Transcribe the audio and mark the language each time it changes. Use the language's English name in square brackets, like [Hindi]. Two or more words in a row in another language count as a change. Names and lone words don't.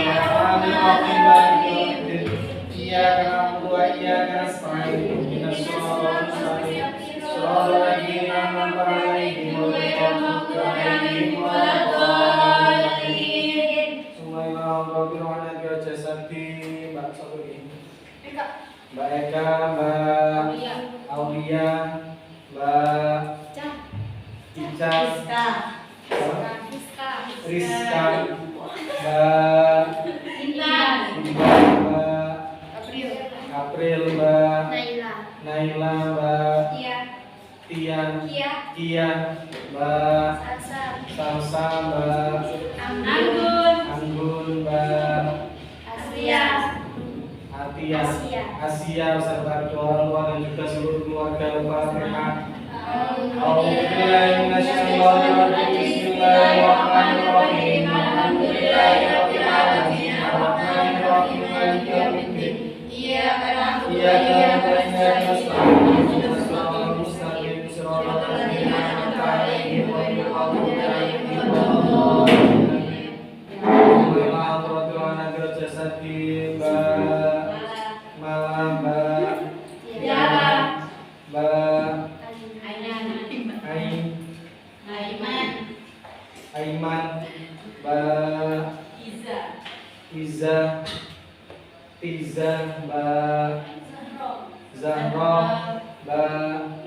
[Arabic] الرحمن الرحيم. إياك نعبد وإياك نستعين. اهدنا الصراط المستقيم صراط الذين أنعمت عليهم غير المغضوب عليهم ولا الضالين. [Indonesian] Subhanallah jasadi Mbak Sofri. Mbak Eka, Mbak Aulia, Mbak Ica, Rizka, Mbak Intan, Mbak April, Mbak Naila, Mbak Tia, Kia, Mbak Salsa, Mbak Anggun, Mbak Asia beserta kedua orang tua dan juga seluruh keluarga. Al-Fatihah. [Arabic] أعوذ بالله من الشيطان الرجيم. بسم الله الرحمن الرحيم الحمد لله رب العالمين. الرحمن الرحيم مالك يوم الدين. إياك نعبد وإياك نستعين. اهدنا الصراط المستقيم صراط الذين أنعمت عليهم غير المغضوب عليهم ولا الضالين. [Indonesian] Aiman, Mbak Iza, Tiza, Mbak Zahra, Mbak